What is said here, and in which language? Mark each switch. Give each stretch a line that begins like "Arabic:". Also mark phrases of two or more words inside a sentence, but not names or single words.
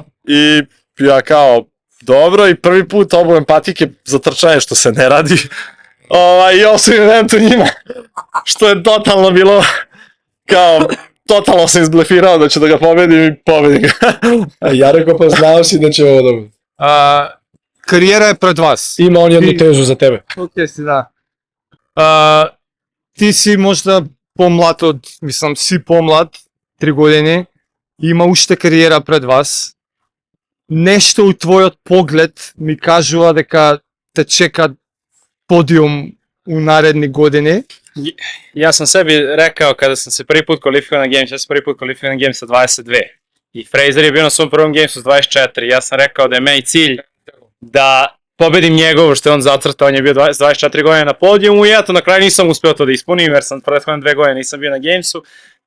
Serbian: I ja kao, dobro, i prvi put obujem patike za trčanje, što se ne radi. I osvojim event u njima. Što je totalno bilo, kao, totalno sam izblefirao da ću da ga pobedim i pobedim ga. Ja rekao, pa znao si da će ovo dobiti. Karijera je pred vas. Ima on jednu tezu za tebe.
Macedonian: Окей си, да. Ти си можда помлад од, мислам, си помлад, 3 години, има уште кариера пред вас. Нешто у твојот поглед ми кажува дека те чека подиум у наредни години.
Serbian: Ja sam sebi rekao kada sam se prvi put kvalifikao na Games, ja sam prvi put kvalifikao na Games sa 22. I Fraser je bio na svom prvom Gamesu s 24. Ja sam rekao da je meni cilj da pobedim njegovo što je on zacrtao, on je bio 24 godine na podijumu i eto na kraju nisam uspeo to da ispunim jer sam prethodne 2 godine nisam bio na Gamesu.